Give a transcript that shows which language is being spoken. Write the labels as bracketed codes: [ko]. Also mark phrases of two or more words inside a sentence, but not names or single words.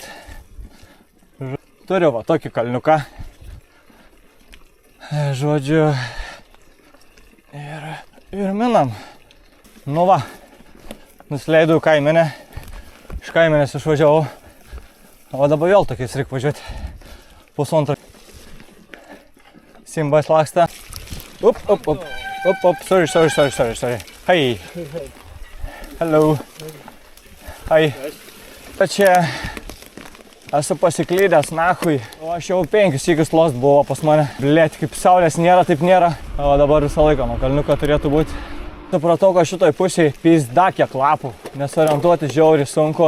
[lt] Turiu va tokį kalniuką. Žodžiu. Ir minam. Nu va. Nusileidau į kaimenę. Iš kaimenės išvažiavau. O dabar vėl tokiais reikia važiuoti. Pusantro. Simbas laksta. [en] Up. Sorry. Hey. Hello. Hi. [lt] Čia esu pasiklydęs nahui. O aš jau 5 sykius lost buvo pas mane. Blėt, kaip saulės nėra, taip nėra. O dabar visą laiką nuo kalniuko turėtų būti. Supratau, kad šitoj pusėje pizda kiek lapų. Nesorientuoti žiauriai sunku.